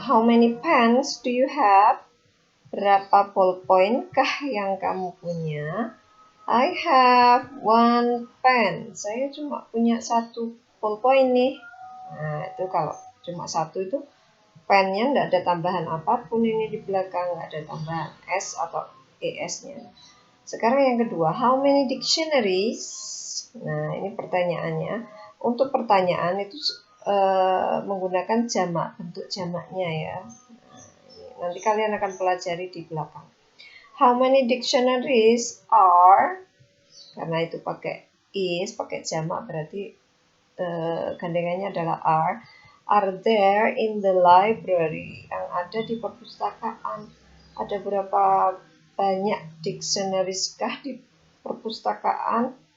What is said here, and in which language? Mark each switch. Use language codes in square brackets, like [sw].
[en] How many pens do you have? [id] Berapa ballpoint kah yang kamu punya? [en] I have 1 pen. [id] Saya cuma punya 1 ballpoint nih. Nah, itu kalau cuma 1 itu pennya enggak ada tambahan apapun ini di belakang, enggak ada tambahan S atau ES-nya. Sekarang yang kedua, [en] how many dictionaries? [id] Nah, ini pertanyaannya. Untuk pertanyaan itu menggunakan jamak, bentuk jamaknya ya. Nah, nanti kalian akan pelajari di belakang. [en] How many dictionaries are? [id] Karena itu pakai is, pakai jamak, berarti gandengannya adalah [en] are there in the library? [id] Yang ada di perpustakaan. Ada berapa banyak dictionaries kah di perpustakaan?